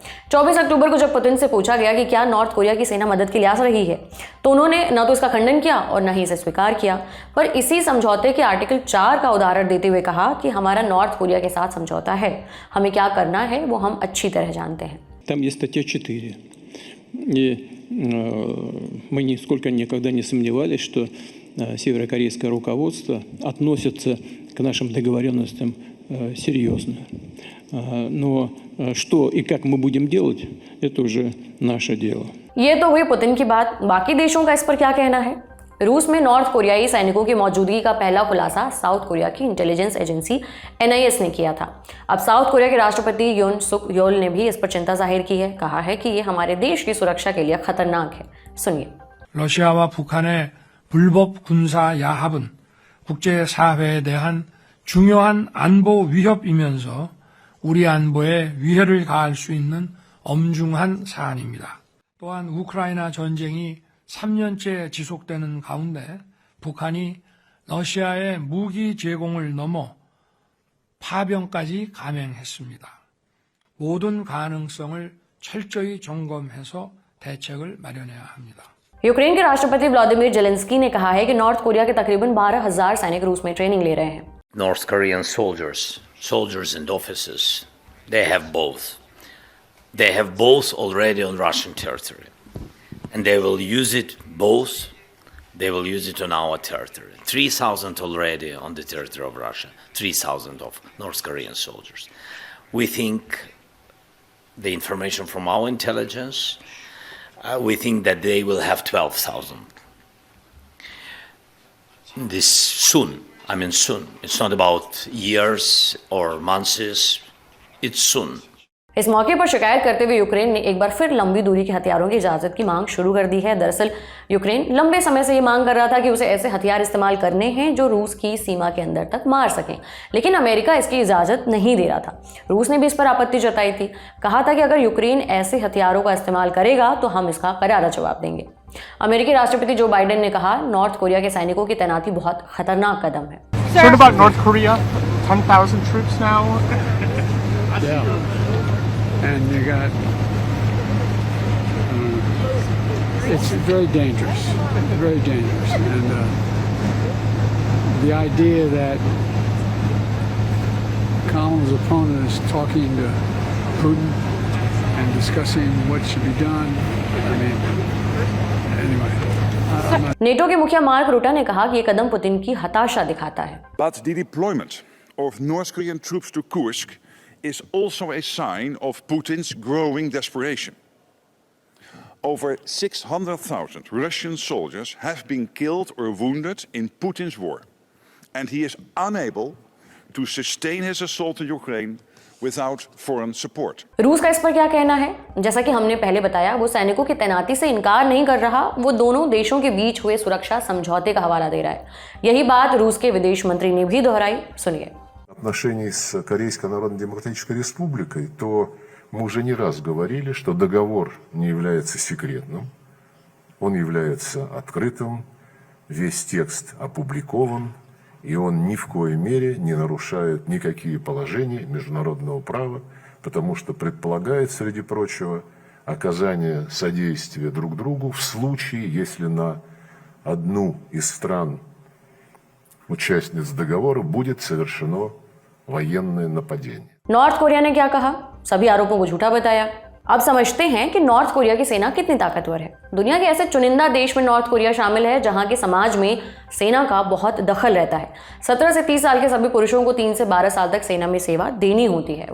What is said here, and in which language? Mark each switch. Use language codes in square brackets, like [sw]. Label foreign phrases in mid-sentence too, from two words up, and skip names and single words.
[hi] 24 अक्टूबर को जब पुतिन से पूछा गया कि क्या नॉर्थ कोरिया की सेना मदद के लिए आ रही है, तो उन्होंने न तो इसका खंडन किया और न ही इसे स्वीकार किया, पर इसी समझौते के आर्टिकल 4 का उदाहरण देते हुए कहा कि हमारा नॉर्थ कोरिया के साथ समझौता है, हमें क्या करना है वो हम अच्छी तरह जानते हैं। [ru] Там есть статья 4. И мы нисколько никогда не сомневались, что северокорейское руководство относится к нашим договоренностям серьезно. Но что и как мы будем делать, это уже наше дело. [hi] ये तो हुई पुतिन की बात। बाकी देशों का इस पर क्या कहना है? रूस में नॉर्थ कोरियाई सैनिकों की मौजूदगी का पहला खुलासा साउथ कोरिया की [en] intelligence agency [hi] NIS ने किया था। अब साउथ कोरिया के राष्ट्रपति योन सुक योल ने भी इस पर चिंता जाहिर की है। कहा है कि ये हमारे देश की सुरक्षा के लिए खतरनाक है। सुनिए। [ko] 러시아와 북한의 불법 군사 야합은 국제사회에 대한 중요한 안보 위협이면서 우리 안보에 위해를 가할 수 있는 엄중한 사안입니다. 또한 우크라이나 전쟁이 3년째 지속되는 가운데 북한이 러시아의 무기 제공을 넘어 파병까지 감행했습니다. 모든 가능성을 철저히 점검해서 대책을 마련해야 합니다. [hi] यूक्रेन के राष्ट्रपति व्लादिमीर जेलेंस्की ने कहा है कि नॉर्थ कोरिया के तकरीबन 12,000 सैनिक रूस में ट्रेनिंग ले रहे हैं। [en] North Korean soldiers and officers, they have both. They have both already on Russian territory. And they will use it both. They will use it on our territory. 3,000 already on the territory of Russia. 3,000 of North Korean soldiers. We think the information from our intelligence, we think that they will have 12,000. This soon. I mean soon. It's not about years or months. It's soon. [hi] इस मौके पर शिकायत करते हुए यूक्रेन ने एक बार फिर लंबी दूरी के हथियारों की इजाजत की मांग शुरू कर दी है। दरअसल यूक्रेन लंबे समय से ये मांग कर रहा था कि उसे ऐसे हथियार इस्तेमाल करने हैं जो रूस की सीमा के अंदर तक मार सकें, लेकिन अमेरिका इसकी इजाजत नहीं दे रहा था। रूस ने भी इस पर आपत्ति जताई थी। कहा था कि अगर यूक्रेन ऐसे हथियारों का इस्तेमाल करेगा तो हम इसका करारा जवाब देंगे। अमेरिकी राष्ट्रपति जो बाइडेन ने कहा नॉर्थ कोरिया के सैनिकों की तैनाती बहुत खतरनाक कदम है। [en] What about North Korea? 10,000 troops now? Yeah. And you got, it's very dangerous, and the idea that Kamala's opponent is talking to Putin and discussing what should be done, I mean, anyway. [hi] नेटो के मुखिया मार्क रूटा ने कहा कि ये कदम पुतिन की हताशा दिखाता है। [en] But the deployment of North Korean troops to Kursk is also a sign of Putin's growing desperation. Over 600,000 Russian soldiers have been killed or wounded in Putin's war, and he is unable to sustain his assault on Ukraine without foreign support. [hi] रूस का इस पर क्या कहना है? जैसा कि हमने पहले बताया, वो सैनिकों की तैनाती से इनकार नहीं कर रहा, वो दोनों देशों के बीच हुए सुरक्षा समझौते का हवाला दे रहा है। यही बात रूस के विदेश मंत्री ने भी दोहराई। सुनिए। [ru] отношений с Корейской Народно-Демократической Республикой, то мы уже не раз говорили, что договор не является секретным, он является открытым, весь текст опубликован, и он ни в коей мере не нарушает никакие положения международного права, потому что предполагает, среди прочего, оказание содействия друг другу в случае, если на одну из стран участниц договора будет совершено военное нападение. [hi] नॉर्थ कोरिया ने क्या कहा? सभी आरोपों को झूठा बताया। अब समझते हैं कि नॉर्थ कोरिया की सेना कितनी ताकतवर है। दुनिया के ऐसे चुनिंदा देश में नॉर्थ कोरिया शामिल है जहां के समाज में सेना का बहुत दखल रहता है। 17 से 30 साल के सभी पुरुषों को 3 से 12 साल तक सेना में सेवा देनी होती है।